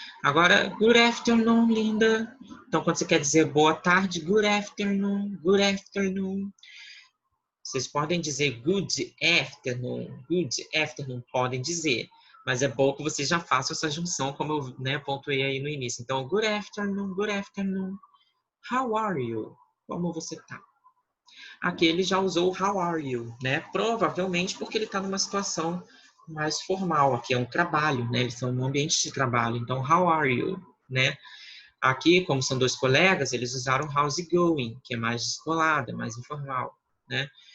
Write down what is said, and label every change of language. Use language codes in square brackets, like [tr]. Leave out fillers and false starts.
[pt] Agora, [en] good afternoon, [pt] linda. Então, quando você quer dizer boa tarde, good afternoon, good afternoon. Vocês podem dizer [en] good afternoon, [pt] podem dizer. Mas é bom que vocês já façam essa junção, como eu, né, pontuei aí no início. [en] Então, good afternoon, how are you? [pt] Como você tá? Aqui ele já usou [en] how are you, [pt] né? Provavelmente porque ele está numa situação mais formal. Aqui é um trabalho, né? Eles estão num ambiente de trabalho. Então, [en] how are you, [pt] né? Aqui, como são dois colegas, eles usaram [en] how's it going, [pt] que é mais descolado, é mais informal, né?